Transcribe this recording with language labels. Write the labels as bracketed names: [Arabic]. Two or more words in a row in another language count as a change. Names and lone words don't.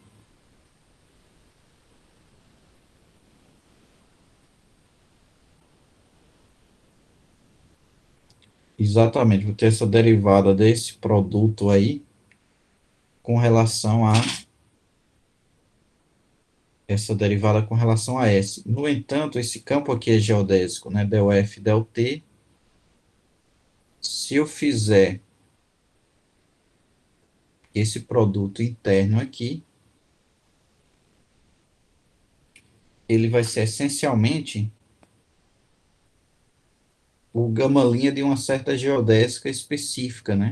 [Portuguese] Exatamente, vou ter essa derivada desse produto aí com relação a essa derivada com relação a S. No entanto, esse campo aqui é geodésico, né? Del F, del T. Se eu fizer esse produto interno aqui, ele vai ser essencialmente o gama-linha de uma certa geodésica específica, né?